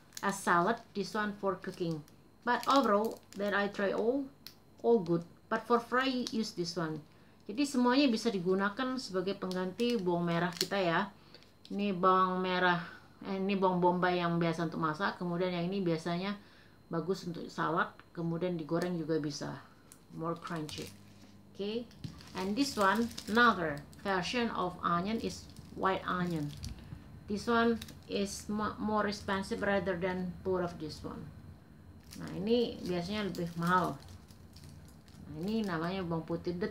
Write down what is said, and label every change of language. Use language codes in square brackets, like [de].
[en] as salad, this one for cooking. But overall that I try all good. But for fry use this one. [id] Jadi semuanya bisa digunakan sebagai pengganti bawang merah kita ya. Ini bawang merah, ini bawang bombay yang biasa untuk masak. Kemudian yang ini biasanya bagus untuk salad. Kemudian digoreng juga bisa, [en] more crunchy. Okay, and this one another version of onion is white onion. This one is more expensive rather than both of this one. [id] Nah ini biasanya lebih mahal. Nah ini namanya bawang putih.